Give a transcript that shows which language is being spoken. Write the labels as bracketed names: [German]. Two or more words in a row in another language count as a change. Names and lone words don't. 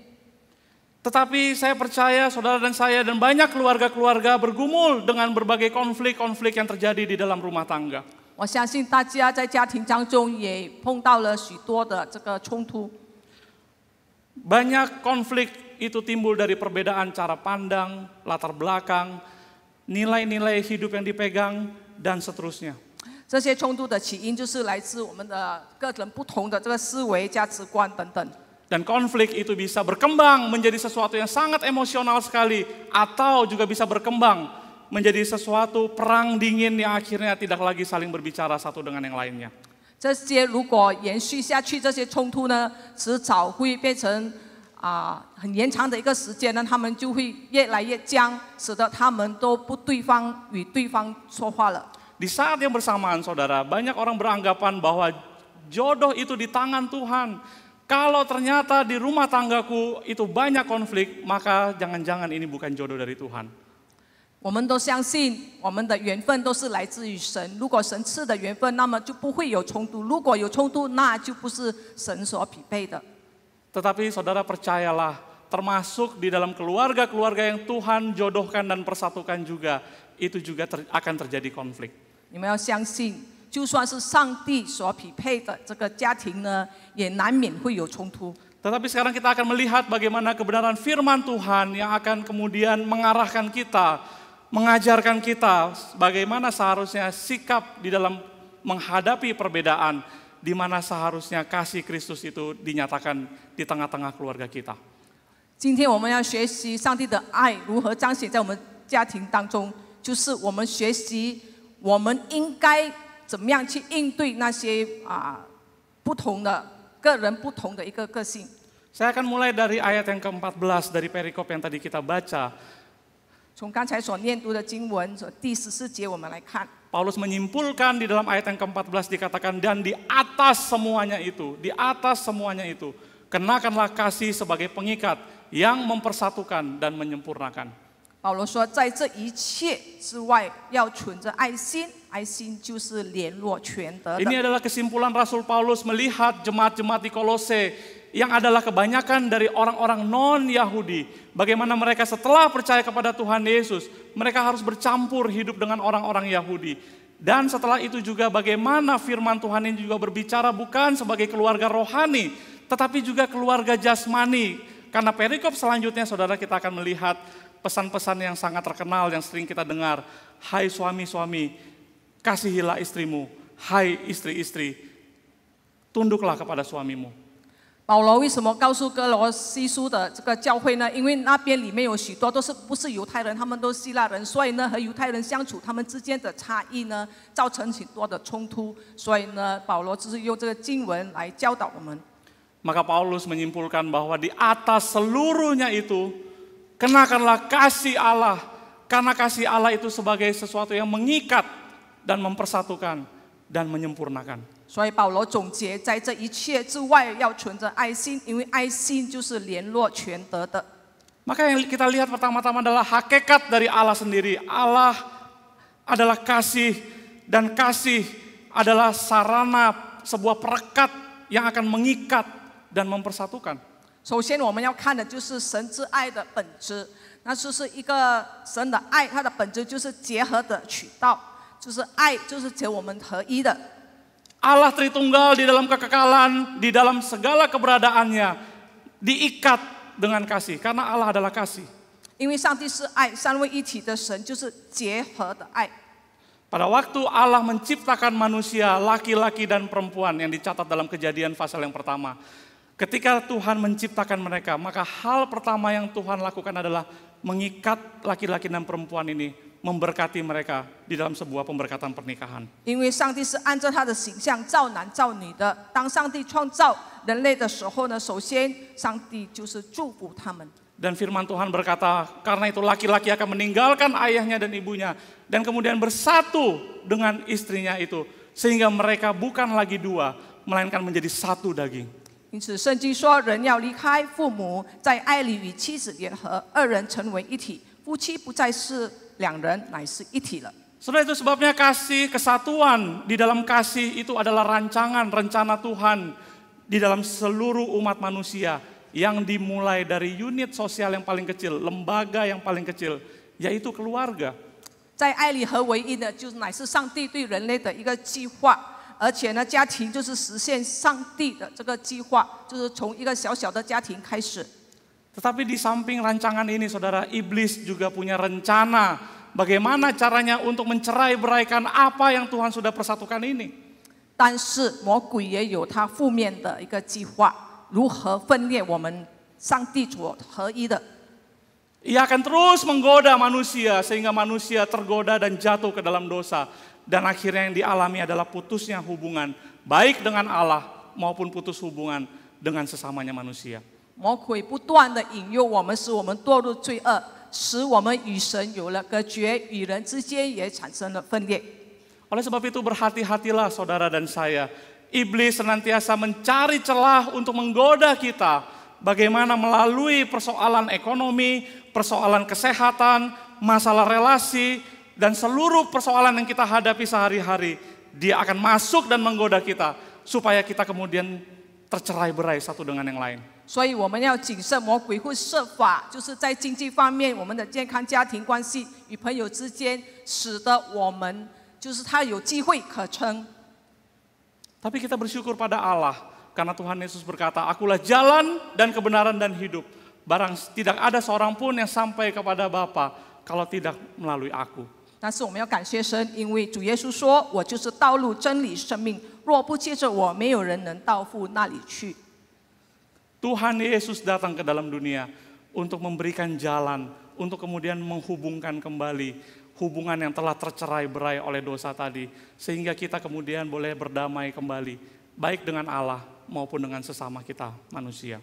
[Indonesian] Tetapi saya percaya saudara dan saya dan banyak keluarga-keluarga bergumul dengan berbagai konflik-konflik yang terjadi di dalam rumah tangga. [Chinese] 我相信大家在家庭当中也碰到了许多的这个冲突。 [Indonesian] Banyak konflik itu timbul dari perbedaan cara pandang, latar belakang, nilai-nilai hidup yang dipegang, dan seterusnya. [Chinese] 这些冲突的起因就是来自我们的个人不同的这个思维、价值观等等。 [Indonesian] Dan konflik itu bisa berkembang menjadi sesuatu yang sangat emosional sekali, atau juga bisa berkembang menjadi sesuatu perang dingin yang akhirnya tidak lagi saling berbicara satu dengan yang lainnya. [Chinese] 这些如果延续下去，这些冲突呢，迟早会变成很延长的一个时间呢，他们就会越来越僵，使得他们都不与对方说话了。 [Indonesian] Di saat yang bersamaan, saudara, banyak orang beranggapan bahwa jodoh itu di tangan Tuhan. Kalau ternyata di rumah tanggaku itu banyak konflik, maka jangan-jangan ini bukan jodoh dari Tuhan. [Chinese] 我们都相信我们的缘分都是来自于神，如果神赐的缘分，那么就不会有冲突，如果有冲突，那就不是神所匹配的。 [Indonesian] Tetapi saudara percayalah, termasuk di dalam keluarga-keluarga yang Tuhan jodohkan dan persatukan juga, itu juga akan terjadi konflik. [Chinese] 你们要相信，就算是上帝所匹配的这个家庭呢，也难免会有冲突。 [Indonesian] Tetapi sekarang kita akan melihat bagaimana kebenaran firman Tuhan yang akan kemudian mengarahkan kita, mengajarkan kita bagaimana seharusnya sikap di dalam menghadapi perbedaan, di mana seharusnya kasih Kristus itu dinyatakan di tengah-tengah keluarga kita. [Chinese] 今天我们要学习上帝的爱如何彰显在我们家庭当中，就是我们学习我们应该怎么样去应对那些不同的个人不同的一个个性。 [Indonesian] Saya akan mulai dari ayat yang ke-14 dari perikop yang tadi kita baca. [Chinese] 从刚才所念读的经文第14节我们来看。 [Indonesian] Paulus menyimpulkan di dalam ayat yang ke-14 dikatakan, dan di atas semuanya itu, kenakanlah kasih sebagai pengikat yang mempersatukan dan menyempurnakan. [Chinese] 保罗说，在这一切之外，要存着爱心，爱心就是联络全德的。 [Indonesian] Ini adalah kesimpulan Rasul Paulus melihat jemaat-jemaat di Kolose yang adalah kebanyakan dari orang-orang non-Yahudi. Bagaimana mereka setelah percaya kepada Tuhan Yesus, mereka harus bercampur hidup dengan orang-orang Yahudi. Dan setelah itu juga bagaimana firman Tuhan ini juga berbicara bukan sebagai keluarga rohani, tetapi juga keluarga jasmani. Karena perikop selanjutnya saudara kita akan melihat pesan-pesan yang sangat terkenal yang sering kita dengar. Hai suami-suami, kasihilah istrimu. Hai istri-istri, tunduklah kepada suamimu. [Chinese] 保罗为什么告诉哥罗西书的这个教会呢？因为那边里面有许多都是不是犹太人，他们都是希腊人，所以呢和犹太人相处，他们之间的差异呢，造成许多的冲突。所以呢，保罗就是用这个经文来教导我们。 [Indonesian] Maka Paulus menyimpulkan bahwa di atas seluruhnya itu, kenakanlah kasih Allah. Karena kasih Allah itu sebagai sesuatu yang mengikat dan mempersatukan dan menyempurnakan. [Chinese] 所以保罗总结，在这一切之外，要存着爱心，因为爱心就是联络全德的。 [Indonesian] Maka yang kita lihat pertama-tama adalah hakikat dari Allah sendiri. Allah adalah kasih dan kasih adalah sarana sebuah perekat yang akan mengikat dan mempersatukan. [Chinese] 首先我们要看的就是神之爱的本质，那就是一个神的爱，它的本质就是结合的渠道，就是爱，就是结我们合一的。 [Indonesian] Allah Tritunggal di dalam kekekalan, di dalam segala keberadaannya, diikat dengan kasih, karena Allah adalah kasih. [Chinese] 因为上帝是爱，三位一体的神就是结合的爱。 [Indonesian] Pada waktu Allah menciptakan manusia, laki-laki dan perempuan yang dicatat dalam Kejadian pasal yang pertama. Ketika Tuhan menciptakan mereka, maka hal pertama yang Tuhan lakukan adalah mengikat laki-laki dan perempuan ini, memberkati mereka di dalam sebuah pemberkatan pernikahan. [Chinese] 因为上帝是按照他的形象造男造女的。当上帝创造人类的时候呢，首先上帝就是祝福他们。 [Indonesian] Dan firman Tuhan berkata, karena itu laki-laki akan meninggalkan ayahnya dan ibunya, dan kemudian bersatu dengan istrinya itu, sehingga mereka bukan lagi dua, melainkan menjadi satu daging. [Chinese] 因此，圣经说，人要离开父母，在爱里与妻子联合，二人成为一体。夫妻不再是两人，乃是一体了。 [Indonesian] Saudara, itu sebabnya kasih, kesatuan di dalam kasih itu adalah rancangan, rencana Tuhan di dalam seluruh umat manusia yang dimulai dari unit sosial yang paling kecil, lembaga yang paling kecil, yaitu keluarga. [Chinese] 在爱里合为一的，就是乃是上帝对人类的一个计划。而且呢，家庭就是实现上帝的这个计划，就是从一个小小的家庭开始。 [Indonesian] Tetapi di samping rancangan ini, saudara, iblis juga punya rencana bagaimana caranya untuk mencerai-beraikan apa yang Tuhan sudah persatukan ini. [Chinese] 但是魔鬼也有他负面的一个计划，如何分裂我们上帝所合一的。 [Indonesian] Ia akan terus menggoda manusia sehingga manusia tergoda dan jatuh ke dalam dosa. Dan akhirnya yang dialami adalah putusnya hubungan, baik dengan Allah maupun putus hubungan dengan sesamanya manusia. [Chinese] 魔鬼不断的引诱我们，使我们堕入罪恶，使我们与神有了隔绝，与人之间也产生了分裂。 [Indonesian] Oleh sebab itu berhati-hatilah saudara dan saya. Iblis senantiasa mencari celah untuk menggoda kita. Bagaimana melalui persoalan ekonomi, persoalan kesehatan, masalah relasi, dan seluruh persoalan yang kita hadapi sehari-hari, dia akan masuk dan menggoda kita supaya kita kemudian tercerai-berai satu dengan yang lain. [Chinese] 所以我们要谨慎，魔鬼会设法，就是在经济方面、我们的健康、家庭关系与朋友之间，使得我们就是他有机会可乘。 [Indonesian] Tapi kita bersyukur pada Allah karena Tuhan Yesus berkata, "Akulah jalan dan kebenaran dan hidup. Barang tidak ada seorang pun yang sampai kepada Bapa kalau tidak melalui aku." [Chinese] 但是我们要感谢神，因为主耶稣说：“我就是道路、真理、生命，若不借着我，没有人能到父那里去。” [Indonesian] Tuhan Yesus datang ke dalam dunia untuk memberikan jalan, untuk kemudian menghubungkan kembali hubungan yang telah tercerai-berai oleh dosa tadi, sehingga kita kemudian boleh berdamai kembali, baik dengan Allah maupun dengan sesama kita manusia.